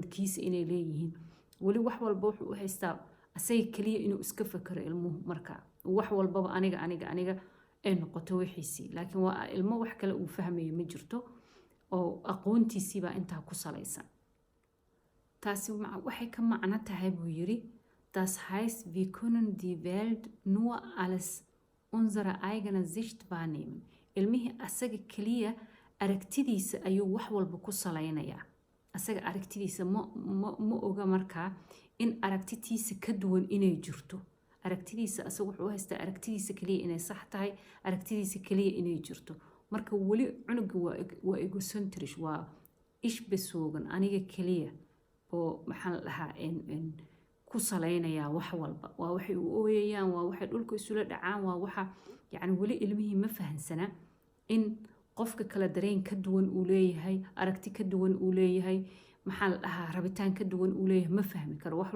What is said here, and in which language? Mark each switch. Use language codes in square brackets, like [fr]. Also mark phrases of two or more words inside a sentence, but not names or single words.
[so] kiisa inay leeyihiin weli wax walba wuxuu u haystaa asaga keliya inuu iska fakaro ilmuhu marka wax walbaba aniga ay noqoto wixiisii laakiin waa ilmo wax kale uu fahmayo ma jirto oo aqoontiisii baa intaa ku salaysan taasi waxay ka macno tahay buu yiri [de] das heißt wir können die Welt nur als unsere eigene Sicht wahrnehmen [so] ilmihii asaga keliya aragtidiisa ayuu wax walba ku salaynayaa asaga aragtidiisa ma oga markaa in aragtitiisa ka duwan inay jirto aragtidiisa asaga wuxuu haystaa aragtidiisa keliya inay sax tahay aragtidiisa keliya inay jirto marka weli cunuga waa egocentrish waa ishbasoogan aniga keliya oo maxaa la dhahaa ku salaynayaa wax walba waa waxay u ooyayaan waa waxay dhulka isula dhacaan waa waxa yacni weli ilmihii ma fahansana in qofka kala dareen ka duwan uu leeyahay, aragti ka duwan uu leeyahay, maxaa la dhahaa rabitaan ka duwan uu leeyahay ma fahmi karo.